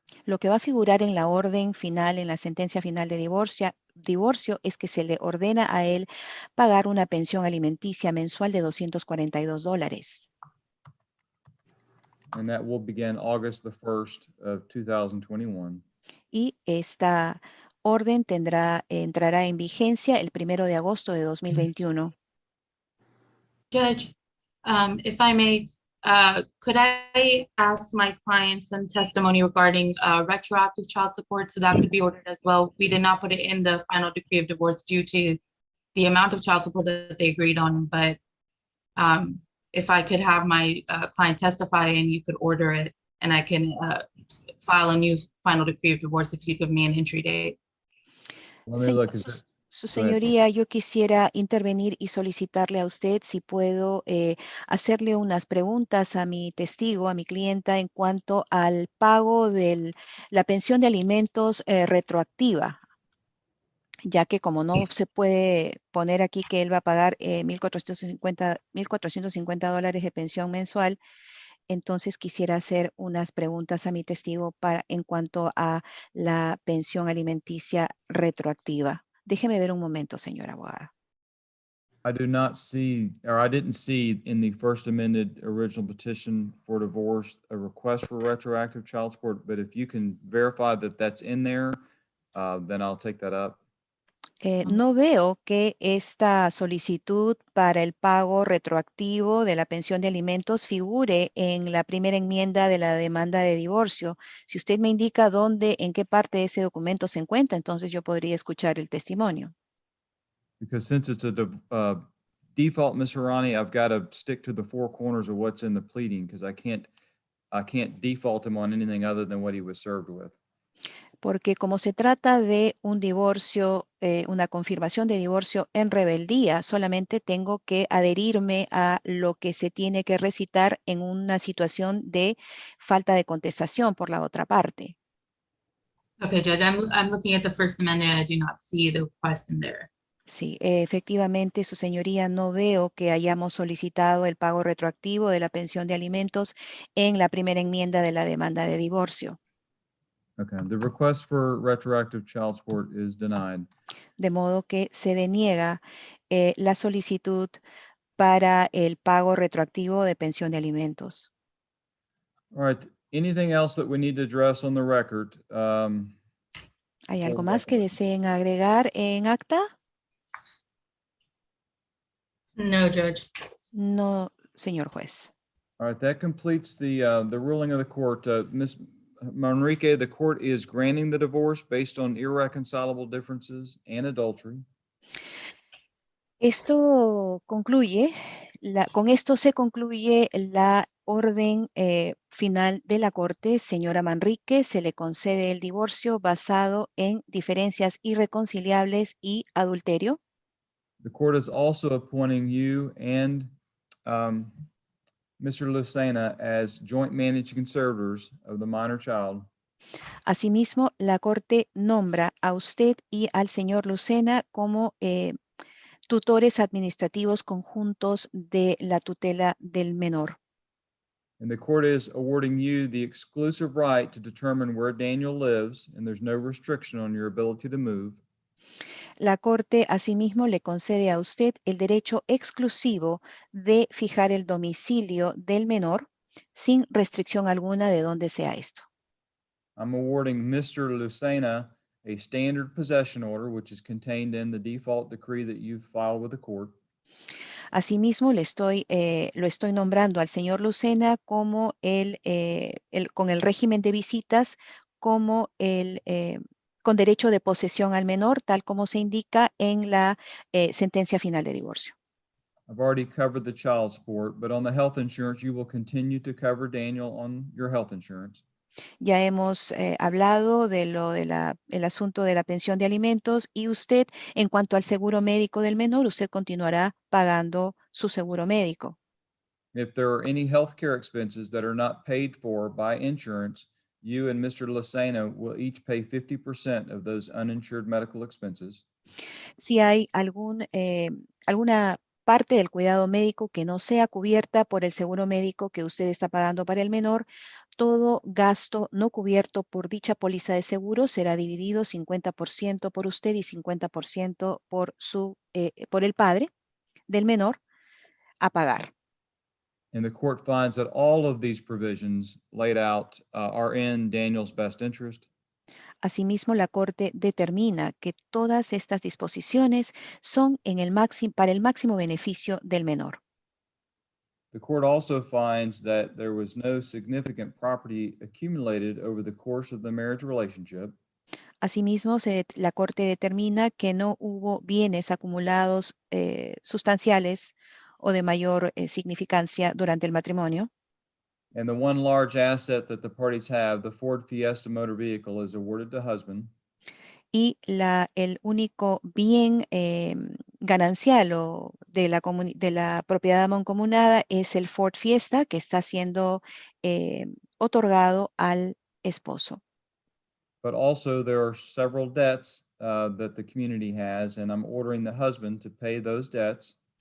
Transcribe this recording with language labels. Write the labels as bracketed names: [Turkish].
[Spanish] Lo que va a figurar en la orden final, en la sentencia final de divorcio, es que se le ordena a él pagar una pensión alimenticia mensual de $242. [English] And that will begin August the 1st of 2021. [Spanish] Y esta orden entrará en vigencia el 1 de agosto de 2021. [English] Judge, if I may, could I ask my client some testimony regarding retroactive child support? So that could be ordered as well. We did not put it in the final decree of divorce due to the amount of child support that they agreed on, but if I could have my client testify and you could order it, and I can file a new final decree of divorce if you give me an entry date. Let me look. [Spanish] Su [English] Go ahead. [Spanish] señoría, yo quisiera intervenir y solicitarle a usted si puedo hacerle unas preguntas a mi testigo, a mi clienta, en cuanto al pago de la pensión de alimentos retroactiva, ya que como no se puede poner aquí que él va a pagar $1,450 de pensión mensual, entonces quisiera hacer unas preguntas a mi testigo en cuanto a la pensión alimenticia retroactiva. Déjeme ver un momento, señora abogada. [English] I do not see, or I didn't see in the first amended original petition for divorce, a request for retroactive child support, but if you can verify that that's in there, then I'll take that up. [Spanish] No veo que esta solicitud para el pago retroactivo de la pensión de alimentos figure en la primera enmienda de la demanda de divorcio. Si usted me indica dónde, en qué parte de ese documento se encuentra, entonces yo podría escuchar el testimonio. [English] Because since it's a default, Ms. Harani, I've got to stick to the four corners of what's in the pleading because I can't default him on anything other than what he was served with. [Spanish] Porque como se trata de un divorcio, una confirmación de divorcio en rebeldía, solamente tengo que adherirme a lo que se tiene que recitar en una situación de falta de contestación por la otra parte. [English] Okay, Judge, I'm looking at the First Amendment. I do not see the request in there. [Spanish] Sí, efectivamente, su señoría, no veo que hayamos solicitado el pago retroactivo de la pensión de alimentos en la primera enmienda de la demanda de divorcio. [English] Okay, the request for retroactive child support is denied. [Spanish] De modo que se deniega la solicitud para el pago retroactivo de pensión de alimentos. [English] All right, anything else that we need to address on the record? [Spanish] ¿Hay algo [English] for [Spanish] más que [English] record? [Spanish] deseen agregar en acta? [English] No, Judge. [Spanish] No, señor juez. [English] All right, that completes the ruling of the court. Ms. Manrique, the court is granting the divorce based on irreconcilable differences and adultery. [Spanish] Esto concluye, con esto se concluye la orden final de la Corte. Señora Manrique, se le concede el divorcio basado en diferencias irreconciliables y adulterio. [English] The court is also appointing you and Mr. Lucena as joint managed conservators of the minor child. [Spanish] Asimismo, la Corte nombra a usted y al señor Lucena como tutores administrativos conjuntos de la tutela del menor. [English] And the court is awarding you the exclusive right to determine where Daniel lives, and there's no restriction on your ability to move. [Spanish] La Corte asimismo le concede a usted el derecho exclusivo de fijar el domicilio del menor sin restricción alguna de dónde sea esto. [English] I'm awarding Mr. Lucena a standard possession order, which is contained in the default decree that you've filed with the court. [Spanish] Asimismo, lo estoy nombrando al señor Lucena como con el régimen de visitas, como con derecho de posesión al menor, tal como se indica en la sentencia final de divorcio. [English] I've already covered the child support, but on the health insurance, you will continue to cover Daniel on your health insurance. [Spanish] Ya hemos hablado el asunto de la pensión de alimentos y usted, en cuanto al seguro médico del menor, usted continuará pagando su seguro médico. [English] If there are any healthcare expenses that are not paid for by insurance, you and Mr. Lucena will each pay 50% of those uninsured medical expenses. [Spanish] Si hay alguna parte del cuidado médico que no sea cubierta por el seguro médico que usted está pagando para el menor, todo gasto no cubierto por dicha póliza de seguro será dividido 50% por usted y 50% por el padre del menor a pagar. [English] And the court finds that all of these provisions laid out are in Daniel's best interest. [Spanish] Asimismo, la Corte determina que todas estas disposiciones son para el máximo beneficio del menor. [English] The court also finds that there was no significant property accumulated over the course of the marriage relationship. [Spanish] Asimismo, la Corte determina que no hubo bienes acumulados sustanciales o de mayor significancia durante el matrimonio. [English] And the one large asset that the parties have, the Ford Fiesta motor vehicle, is awarded to husband. [Spanish] Y el único bien ganancial de la propiedad mancomunada es el Ford Fiesta, que está siendo otorgado al esposo. [English] But also there are several debts that the community has, and I'm ordering the husband to pay those debts.